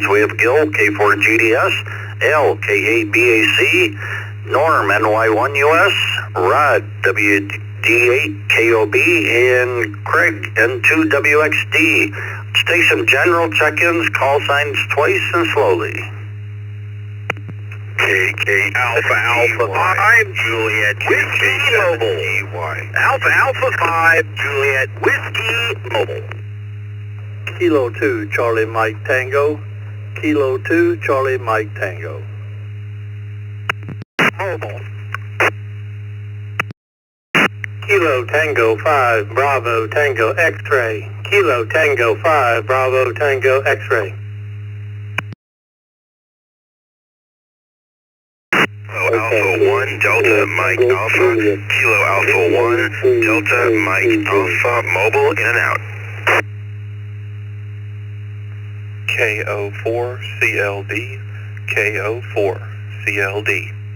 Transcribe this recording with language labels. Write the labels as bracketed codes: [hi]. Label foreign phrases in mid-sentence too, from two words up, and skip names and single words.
[en] We have Gil, K4GDS, L, K8BAC, Norm, NY1US, Rod, WD8KOB, and Craig, N2WXD. Let's take some general check-ins, call signs twice and slowly. KK Alpha 5 Juliet Whiskey Mobile. Alpha 5 Juliet Whiskey Mobile. Kilo 2, Charlie Mike Tango. Kilo 2, Charlie Mike Tango. Mobile. Kilo Tango 5, Bravo Tango X-Ray. Kilo Tango 5, Bravo Tango X-ray. Alpha 1, Delta Mike Alpha, Kilo Alpha 1, Delta Mike Alpha, mobile in and out. KO4 CLD, KO4 CLD.